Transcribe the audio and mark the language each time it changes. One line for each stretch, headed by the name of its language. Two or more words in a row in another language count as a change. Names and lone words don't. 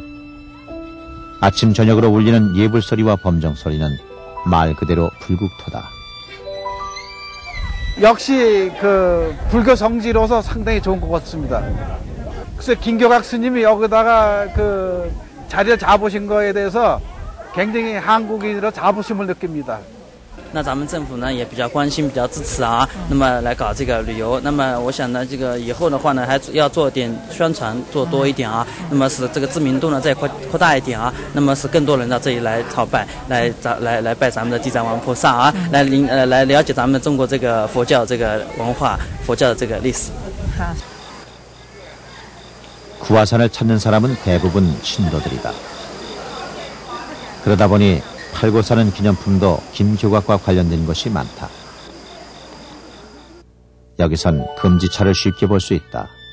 Korean: 아침 저녁으로 울리는 예불소리와 범정소리는 말 그대로 불국토다. 역시 그 불교 성지로서 상당히 좋은 것 같습니다. 글쎄 김교각 스님이 여기다가 그 자리를 잡으신 거에 대해서 굉장히 한국인으로 자부심을 느낍니다.
Chinese: 那咱们政府呢也比较关心，比较支持啊，那么来搞这个旅游。那么我想呢，这个以后的话呢，还要做点宣传，做多一点啊，那么使这个知名度呢再扩大一点啊，那么使更多人到这里来朝拜，来拜咱们的地藏王菩萨啊，来了解咱们中国这个佛教这个文化，佛教的这个历史。
Korean: 구하산을 찾는 사람은 대부분 신도들이다. 그러다 보니 팔고 사는 기념품도 김교각과 관련된 것이 많다. 여기선 금지차를 쉽게 볼 수 있다.